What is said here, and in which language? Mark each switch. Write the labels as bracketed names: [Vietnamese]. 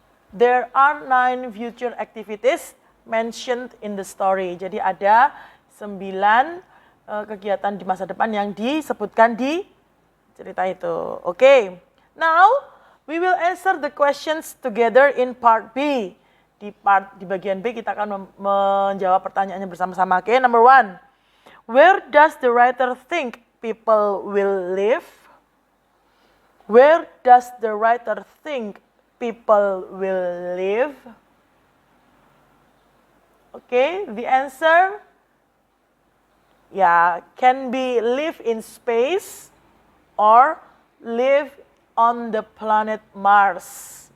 [English] There are 9 future activities mentioned in the story. [Indonesian] Jadi ada 9 kegiatan di masa depan yang disebutkan di cerita itu. Oke. [English] Now, we will answer the questions together in part B. [Indonesian] Di bagian B kita akan menjawab pertanyaannya bersama-sama. [English] Oke, number 1. Where does the writer think people will live? Where does the writer think people will live? Okay, the answer can be live in space or live on the planet Mars.